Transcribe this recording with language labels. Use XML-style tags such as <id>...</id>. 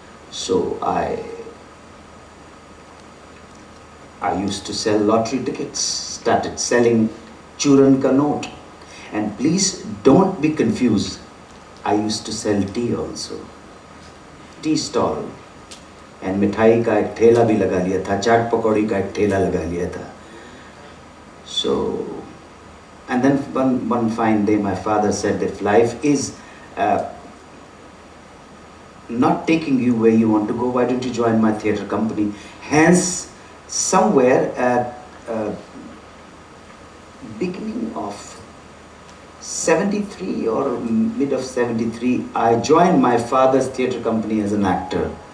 <en>So I used to sell lottery tickets, started selling</en> <hi>Churan ka note.</hi> <en>And please don't be confused, I used to sell tea also, tea stall.</en> <hi>And मिठाई का एक ठेला भी लगा लिया था, चाट पकौड़ी का एक ठेला लगा लिया था.</hi> <en>So, and then one fine day my father said, if life is not taking you where you want to go, why don't you join my theatre company? Hence, somewhere at beginning of 73 or mid of 73, I joined my father's theatre company as an actor.</en>